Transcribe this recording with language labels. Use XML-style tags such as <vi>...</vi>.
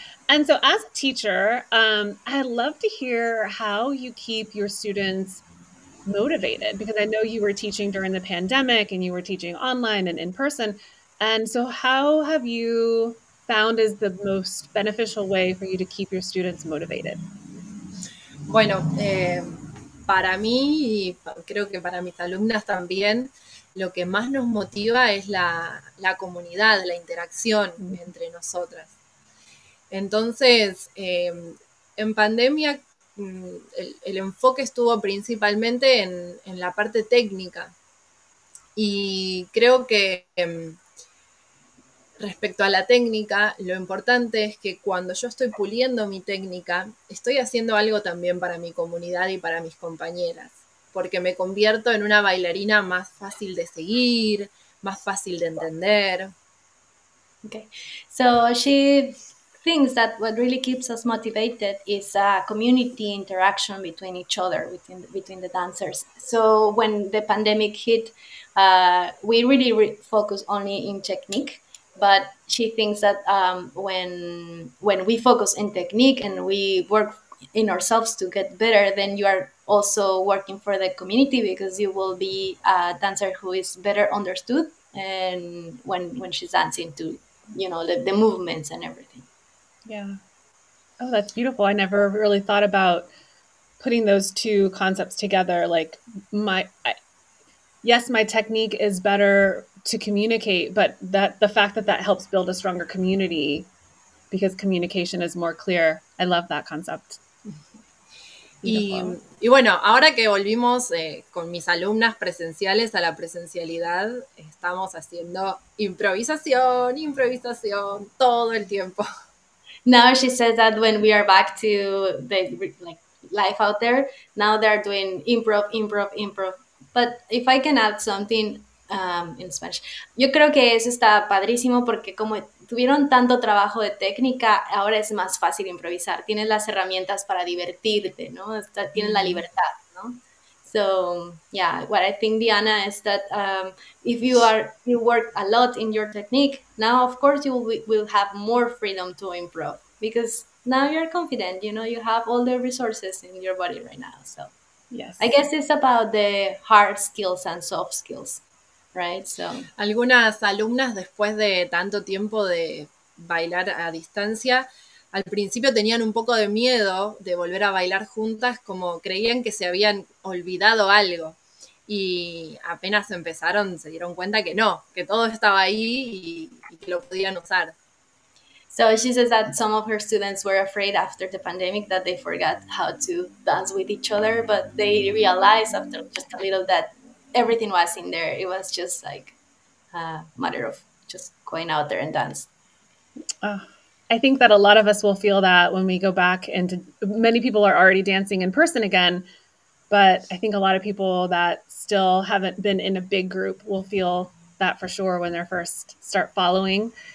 <en>And so as a teacher, I'd love to hear how you keep your students motivated, because I know you were teaching during the pandemic and you were teaching online and in person. And so how have you found is the most beneficial way for you to keep your students motivated?</en> <es>Bueno, para mí y creo que para mis alumnas también, lo que más nos motiva es la comunidad, la interacción entre nosotras. Entonces, en pandemia el enfoque estuvo principalmente en la parte técnica. Y creo que respecto a la técnica, lo importante es que cuando yo estoy puliendo mi técnica, estoy haciendo algo también para mi comunidad y para mis compañeras, porque me convierto en una bailarina más fácil de seguir, más fácil de entender.</es> <en>Okay, so she thinks that what really keeps us motivated is a community interaction between each other, between the dancers. So when the pandemic hit, we really focus only in technique. But she thinks that when we focus in technique and we work in ourselves to get better, then you are also working for the community, because you will be a dancer who is better understood, and when she's dancing to, you know, the movements and everything. Yeah. Oh, that's beautiful. I never really thought about putting those two concepts together. Like yes, my technique is better to communicate, but that the fact that helps build a stronger community because communication is more clear. I love that concept.</en> <es>Y bueno, ahora que volvimos con mis alumnas presenciales a la presencialidad, estamos haciendo improvisación todo el tiempo.</es> <en>Now she says that when we are back to the life out there, now they're doing improv. But if I can add something in Spanish,</en> <es>yo creo que eso está padrísimo, porque como tuvieron tanto trabajo de técnica, ahora es más fácil improvisar. Tienes las herramientas para divertirte, ¿no? Tienes la libertad, ¿no?</es> <en>So yeah, what I think, Diana, is that if you work a lot in your technique, now of course you will have more freedom to improv, because now you're confident. You know, you have all the resources in your body right now. So yes, I guess it's about the hard skills and soft skills, right? So</en> <es>algunas alumnas, después de tanto tiempo de bailar a distancia, al principio tenían un poco de miedo de volver a bailar juntas, como creían que se habían olvidado algo. Y apenas empezaron, se dieron cuenta que no, que todo estaba ahí y que lo podían usar.</es> <en>So she says that some of her students were afraid after the pandemic that they forgot how to dance with each other, but they realized after just a little that everything was in there. It was just like a matter of just going out there and dance. I think that a lot of us will feel that when we go back, and many people are already dancing in person again, but I think a lot of people that still haven't been in a big group will feel that for sure when they're first start following.</en>